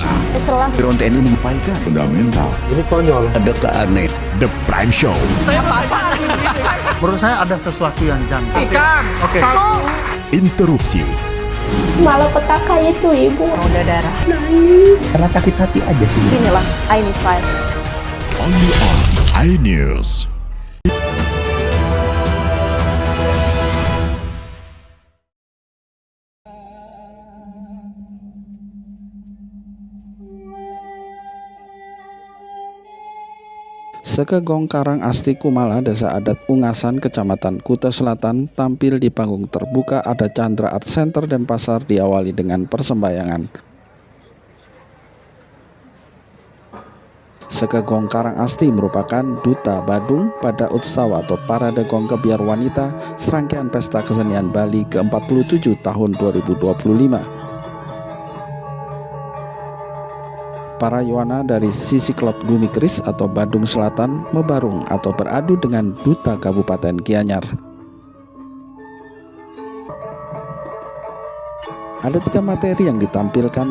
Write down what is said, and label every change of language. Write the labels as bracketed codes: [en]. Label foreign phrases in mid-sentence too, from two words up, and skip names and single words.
[id] Drone TNI menyampaikan fundamental. Ini konyol. Ada keanehan. The Prime Show. Menurut saya ada sesuatu yang janggal. Oke. Interupsi. Malapetaka itu ibu. udah darah. Karena sakit hati aja sih. Inilah iNews Live. [en] Only on iNews. [id] Sekegong Karang Asti Kumala, Desa Adat Ungasan, Kecamatan Kuta Selatan, tampil di panggung terbuka Ada Chandra Art Center dan Pasar diawali dengan persembahyangan. Sekegong Karang Asti merupakan duta Badung pada Utsawa atau Parade Gong Kebiar Wanita, serangkaian pesta kesenian Bali ke-47 tahun 2025. Para Yowana dari sisi klub Gumikris atau Badung Selatan mebarung atau beradu dengan duta Kabupaten Gianyar. Ada 3 materi yang ditampilkan.